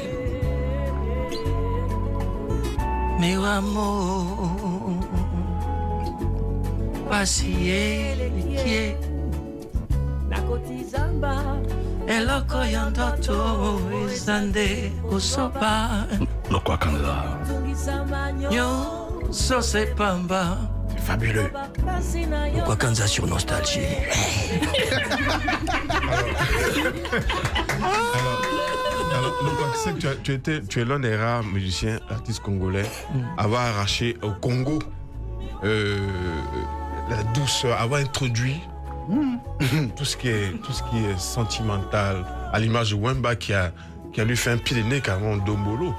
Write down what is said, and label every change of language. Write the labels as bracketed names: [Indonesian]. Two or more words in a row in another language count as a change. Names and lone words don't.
[Portuguese] Meu amor, paciente. [Lingala] Eloko yandoto izande usoba. Loco Kanza. Yo sose pamba. [French] Fabuleux. Loco Kanza sur Nostalgie. Alors, tu sais que tu es l'un des rares musiciens, artistes congolais, à avoir arraché au Congo la douceur, avoir introduit tout ce qui est sentimental, à l'image de Wemba qui a lui fait un pied de nez carrément Dombolo.